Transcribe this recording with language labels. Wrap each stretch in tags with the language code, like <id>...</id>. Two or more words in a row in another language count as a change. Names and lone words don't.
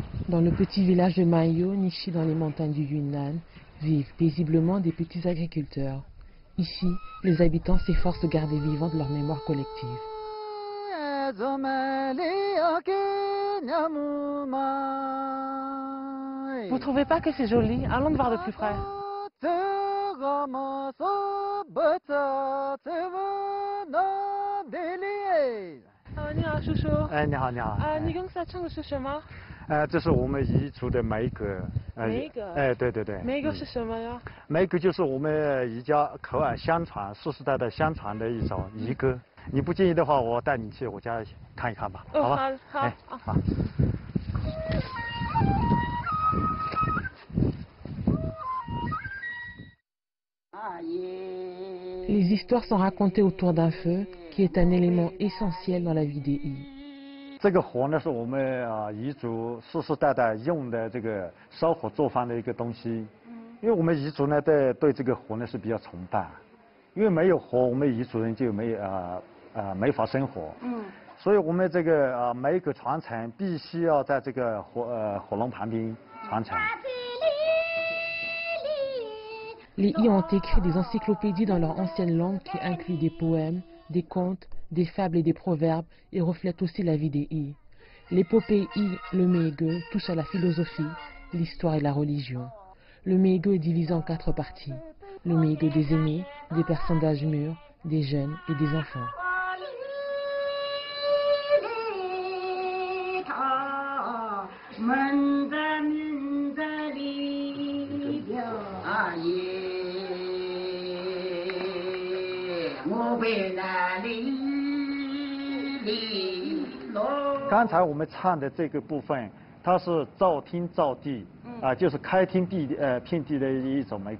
<fr>Dans le petit village de Mayo, niché dans les montagnes du Yunnan, vivent paisiblement des petits agriculteurs. Ici, les habitants s'efforcent de garder vivante leur mémoire collective. Vous trouvez pas que c'est joli? Allons de voir de plus près.</fr> <zh>你好，叔叔。哎，你好，你好。你刚才唱的是什么？这是我们彝族的梅歌。梅歌。哎，对对对。梅歌是什么呀？梅歌就是我们彝家口耳相传、世世代代相传的一首彝歌。你不介意的话，我带你去我家看一看吧，好吧？好，哎，好。</zh> <fr>Les histoires sont racontées autour d'un feu, qui est un élément essentiel dans la vie des Yi.</fr> <zh>这个火呢，是我们彝族世世代代用的这个烧火做饭的一个东西。因为我们彝族呢，对这个火呢是比较崇拜，因为没有火，我们彝族人就没法生活。所以我们这个梅歌传承必须要在这个火龙旁边传承。</zh> <fr>Les Yi ont écrit des encyclopédies dans leur ancienne langue qui incluent des poèmes, des contes, des fables et des proverbes et reflètent aussi la vie des Yi. L'épopée Yi, le Meïgue, touche à la philosophie, l'histoire et la religion. Le Meïgue est divisé en 4 parties. Le Meïgue des aînés, des personnes d'âge mûr, des jeunes et des enfants.</fr> <zh>Li 刚才我们唱的这个部分，它是造天造地，就是开天辟地的一种梅歌。</zh>